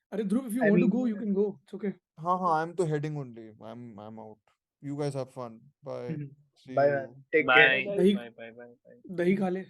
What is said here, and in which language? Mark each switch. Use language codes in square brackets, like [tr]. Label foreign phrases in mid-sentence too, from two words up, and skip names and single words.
[en] Dhruv, if you I want to mean, go, you can go. It's okay. I'm to heading only. I'm out. You guys have fun. Bye. See bye man. you. Take care. Bye. [hi] दही [en] Bye. Bye. Bye. Bye. [hi] दही खा ले.